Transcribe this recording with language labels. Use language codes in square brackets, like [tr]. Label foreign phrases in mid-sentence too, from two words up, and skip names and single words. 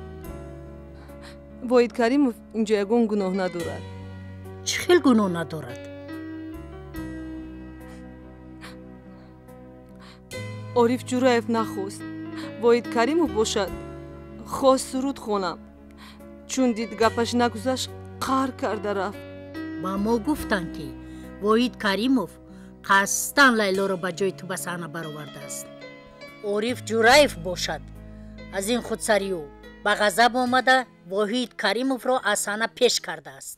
[fa] واحد کریمов اینجا یگان گناه ندارد چه خیلی گناه ندارد عارف جوراев نخواست واحد کریمов باشد خواست سرود خوانم [tg] чун дид гапаш нагузашт қаҳр карда рафт. ба мо гуфтанд ки воҳид каримов қасдан лайлоро ба ҷои ту ба саҳна баровардааст. ориф ҷураев бошад. аз ин худсарӣ ӯ ба ғазаб омада воҳид каримовро аз саҳна пеш кардааст.